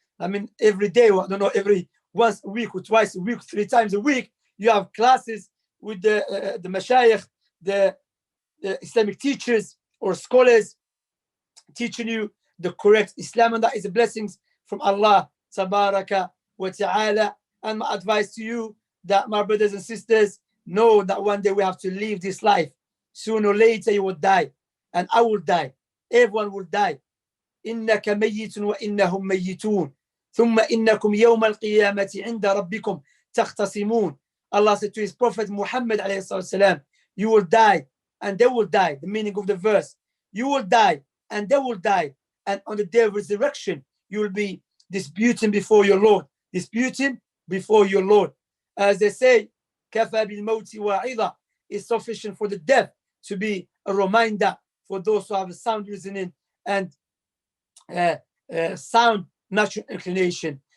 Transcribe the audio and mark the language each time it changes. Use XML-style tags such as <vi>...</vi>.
<en>I mean, every day, I don't know, every once a week or twice a week, 3 times a week, you have classes with the mashayikh, the Islamic teachers or scholars teaching you the correct Islam, and that is a blessings from Allah tabaraka wa ta'ala. And my advice to you, that my brothers and sisters, know that one day we have to leave this life. Sooner or later you will die, and I will die. Everyone will die.</en> <ar>إنك ميت وإنهم ميتون ثم إنكم يوم القيامة عند ربكم تختصمون.</ar> <en>Allah said to his Prophet Muhammad</en> <ar>عليه الصلاة والسلام,</ar> <en>you will die and they will die. The meaning of the verse, you will die and they will die, and on the day of resurrection you will be disputing before your Lord, disputing before your Lord. As they say,</en> <ar>كَفَى بِالْمَوْتِ وَعِظًا,</ar> <en>is sufficient for the death to be a reminder for those who have a sound reasoning and sound natural inclination.</en>